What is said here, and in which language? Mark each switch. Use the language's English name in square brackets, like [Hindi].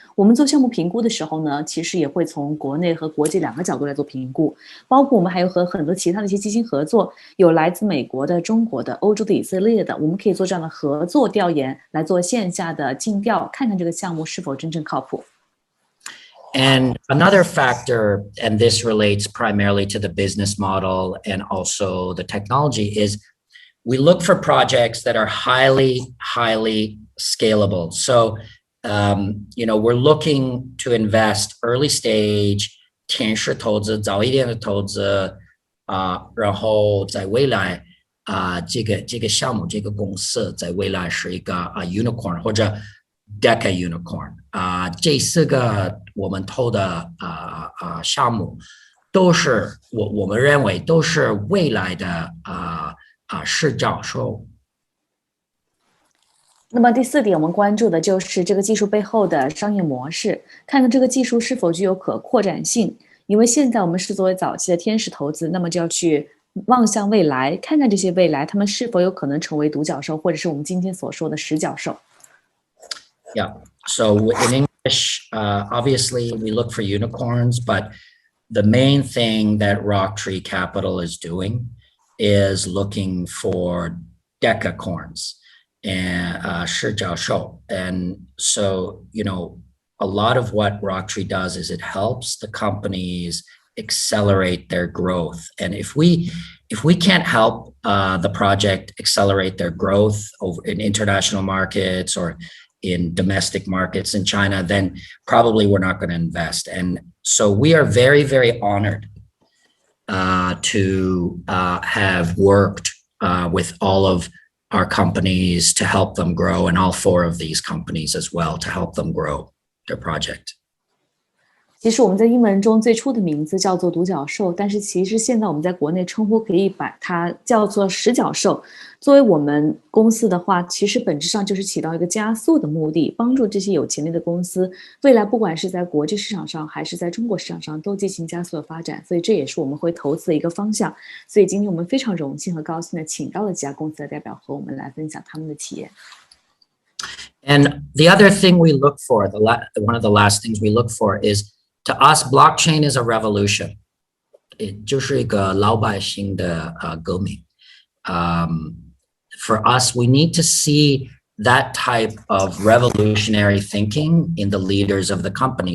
[Chinese] 我们做项目评估的时候呢，其实也会从国内和国际2个角度来做评估，包括我们还有和很多其他的一些基金合作，有来自美国的、中国的、欧洲的、以色列的，我们可以做这样的合作调研，来做线下的尽调，看看这个项目是否真正靠谱。 [English] And another factor, and this relates primarily to the business model and also the technology, is we look for projects that are highly scalable. So, we're looking to invest early stage, [Chinese] 天使投资，早一点的投资，然后在未来，这个项目，这个公司在未来是一个unicorn 或者 Deca unicorn 这4个我们投的项目都是我们认为都是未来的市教授。那么第4点，我们关注的就是这个技术背后的商业模式，看看这个技术是否具有可扩展性。因为现在我们是作为早期的天使投资，那么就要去望向未来，看看这些未来他们是否有可能成为独角兽，或者是我们今天所说的实角兽。 [English] Yeah. So in English, obviously we look for unicorns, but the main thing that Rocktree Capital is doing is looking for decacorns and 市角兽. And so, a lot of what Rocktree does is it helps the companies accelerate their growth. And if we can't help the project accelerate their growth over in international markets or in domestic markets in China, then probably we're not going to invest. And so we are very, very honored to have worked with all of our companies to help them grow, and all 4 of these companies as well to help them grow their project. [Chinese] 其实我们在英文中最初的名字叫做独角兽，但是其实现在我们在国内称呼可以把它叫做十角兽。作为我们公司的话，其实本质上就是起到一个加速的目的，帮助这些有潜力的公司未来不管是在国际市场上还是在中国市场上都进行加速的发展。所以这也是我们会投资的一个方向。所以今天我们非常荣幸和高兴的请到了几家公司的代表和我们来分享他们的企业。 [English] And the other thing we look for, one of the last things we look for is, to us, blockchain is a revolution. [Chinese] 就是一个老百姓的革命。 [English] For us, we need to see that type of revolutionary thinking in the leaders of the company.